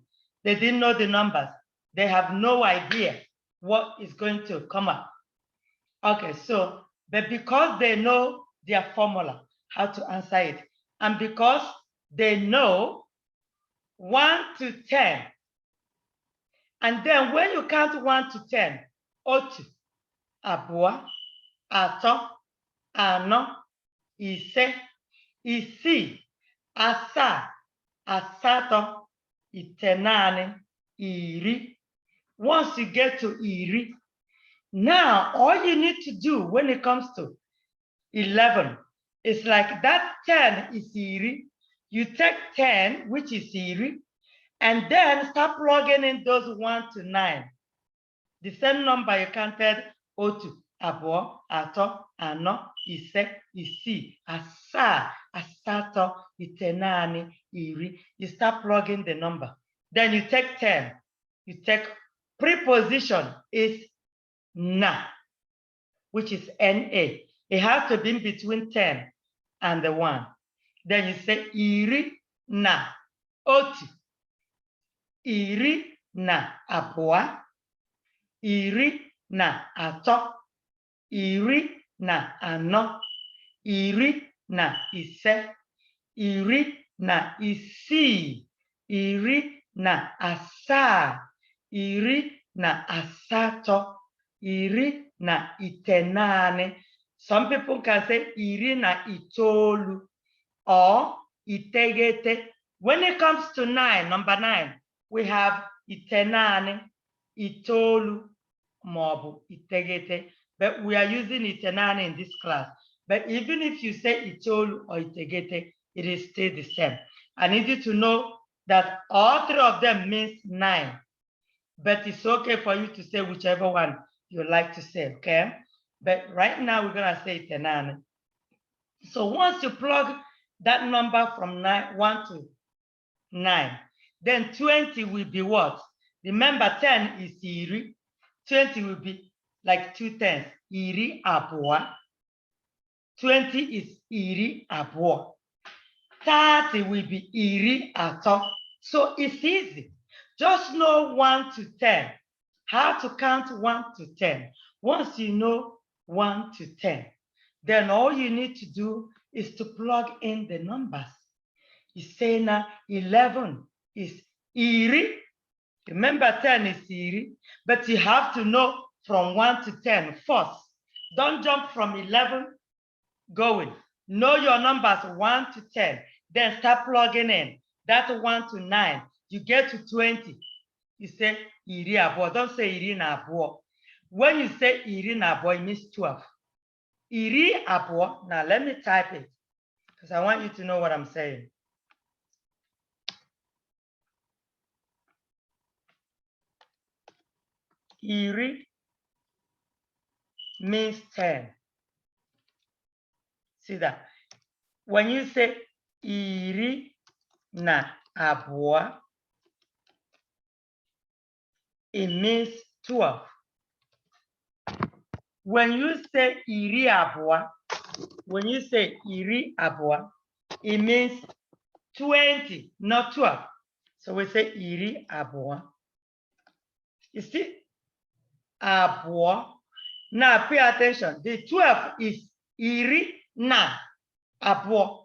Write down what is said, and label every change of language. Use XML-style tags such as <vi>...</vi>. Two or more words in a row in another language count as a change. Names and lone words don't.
<en>They didn't know the numbers. They have no idea what is going to come up. Okay, so, but because they know their formula, how to answer it, and because they know 1 to 10, and then when you count 1 to 10,</en> <ig>otu, abua, ato, ano, ise, isi, asa, asato, itenane, iri.</ig> <en>Once you get to iri, now all you need to do when it comes to 11 It's like that 10 is iri. You take 10, which is iri, and then start plugging in those 1 to 9. The same number you counted:</en> <ig>otu, abụọ, atọ, anọ, ise, isii, asaa, asatọ, itenaani, iri.</ig> <en>You start plugging the number. Then you take 10. You take preposition is na, which is na. It has to be in between 10 and the 1. Then you say</en> <ig>iri na otu, iri na abụọ, iri na atọ, iri na anọ, iri na ise, iri na isii, iri na asaa, iri na asatọ, iri na itenaani.</ig> <en>Some people can say</en> <ig>iri na itoolu</ig> <en>or itegete. When it comes to 9, number 9, we have</en> <ig>itenaani, itoolu, maọbụ itegete.</ig> <en>But we are using itenaani in this class. But even if you say itoolu or itegete, it is still the same. I need you to know that all three of them means 9. But it's okay for you to say whichever one you like to say, okay? But right now we're gonna say itenaani. So once you plug that number from 1 to 9, then 20 will be what? Remember, 10 is iri. 20 will be like 2 tenths.</en> <ig>Iri abụọ. 20 is iri abụọ.</ig> <en>30 will be</en> <ig>iri atọ.</ig> <en>So it's easy. Just know 1 to 10. How to count 1 to 10. Once you know 1 to 10, then all you need to do is to plug in the numbers. You say now 11 is iri. Remember, 10 is iri, but you have to know from 1 to 10 first. Don't jump from 11 going. Know your numbers 1 to 10, then start plugging in. That's 1 to 9. You get to 20. You say</en> <ig>iri abụọ.</ig> <en>Don't say</en> <ig>iri na abụọ.</ig> <en>When you say</en> <ig>iri na abụọ,</ig> <en>it means 12.</en> <ig>Iri abụọ.</ig> <en>Now let me type it because I want you to know what I'm saying. Iri means 10. See that? When you say</en> <ig>iri na abụọ,</ig> <en>it means 12. When you say</en> <ig>iri abụọ,</ig> <en>it means 20, not 12. So we say</en> <ig>iri abụọ.</ig> <en>You see? Abụọ. Now pay attention. The 12 is</en> <ig>iri na abụọ.</ig>